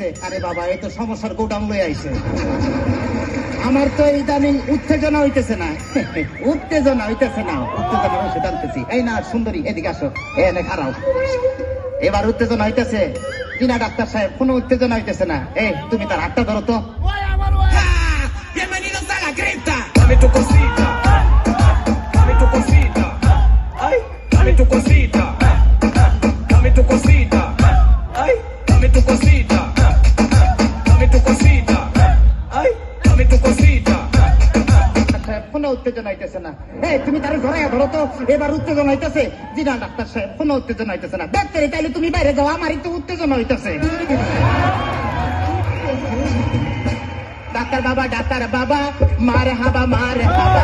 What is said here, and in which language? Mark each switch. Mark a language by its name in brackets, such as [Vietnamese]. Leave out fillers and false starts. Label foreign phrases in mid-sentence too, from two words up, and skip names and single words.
[Bangla] আরে বাবা, এই তো সমস্যার গোডাউন লয়ে আইছে। আমার তো ইদানিং উত্তেজনা হইতেছে না। উত্তেজনা হইতেছে না, উত্তেজনা ওষুধ আনতেছি। এই না সুন্দরী, এদিকে আসো, এনে খারাও। এবার উত্তেজনা হইতেছে কিনা ডাক্তার সাহেব? কোনো উত্তেজনা হইতেছে না। এই তুমি তার হাতটা ধরো তো। [Spanish] Bienvenidos a la cripta. Dame tu cosita. Dame tu cosita. Ay, dame tu cosita. Dame tu cosita. Ay, dame tu cosita. Dame tu cosita. Ay, dame tu cosita. [Bangla] কোনো উত্তেজনা হইতেছে না। এই তুমি তার ধরাইয়া ধরো তো। এবার উত্তেজনা হইতেছে। জি না ডাক্তার সাহেব, কোনো উত্তেজনা হইতেছে না। দেখতে তাইলে তুমি বাইরে যাও, আমারই তো উত্তেজনা হইতেছে। ডাক্তার বাবা, ডাক্তার বাবা, মার হাবা মার হাবা।